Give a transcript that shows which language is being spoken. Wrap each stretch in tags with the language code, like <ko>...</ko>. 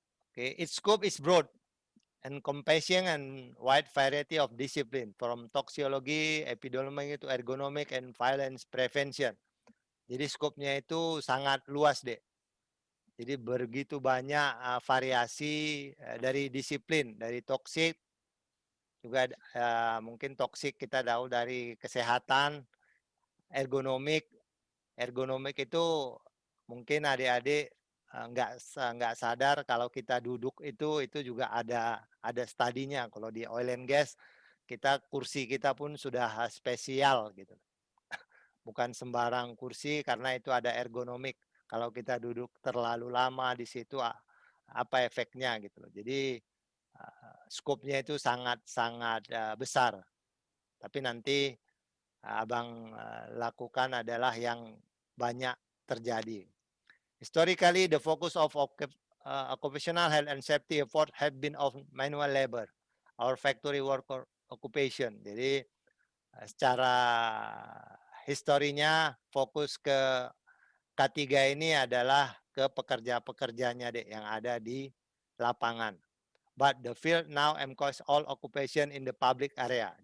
<en>Okay, its scope is broad, encompassing and wide variety of discipline from toxicology, epidemiology to ergonomic and violence prevention.</en> <id>Jadi skopnya itu sangat luas deh. Jadi begitu banyak variasi dari disiplin, dari toksik, juga mungkin toksik kita tahu dari kesehatan, ergonomik. Ergonomik itu mungkin adik-adik nggak sadar kalau kita duduk itu juga ada studinya. Kalau di oil and gas kita kursi kita pun sudah spesial gitu. Bukan sembarang kursi karena itu ada ergonomik. Kalau kita duduk terlalu lama di situ apa efeknya gitu loh. Jadi skopnya itu sangat-sangat besar. Tapi nanti Abang lakukan adalah yang banyak terjadi.</id> <en>Historically, the focus of occupational health and safety effort have been of manual labor, our factory worker occupation.</en> <id>Jadi secara historinya fokus ke K3 ini adalah ke pekerja-pekerjanya deh yang ada di lapangan.</id> <en>But the field now encourages all occupation in the public area.</en>